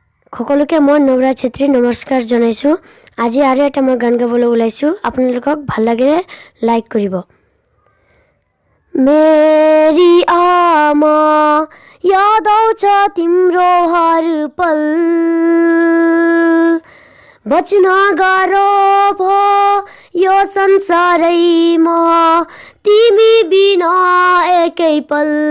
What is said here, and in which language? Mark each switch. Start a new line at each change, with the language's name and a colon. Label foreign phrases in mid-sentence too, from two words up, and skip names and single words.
Assamese: সকলোকে মই নৱৰাজ ছেত্ৰী নমস্কাৰ জনাইছোঁ। আজি আৰু এটা মই গান গাবলৈ ওলাইছোঁ। আপোনালোকক ভাল লাগিলে লাইক কৰিব।
Nepali: मेरी आमा याद आउँछ तिम्रो हर पल, बच्न गाह्रो भो यो संसारैमा तिमी बिना एकै पल।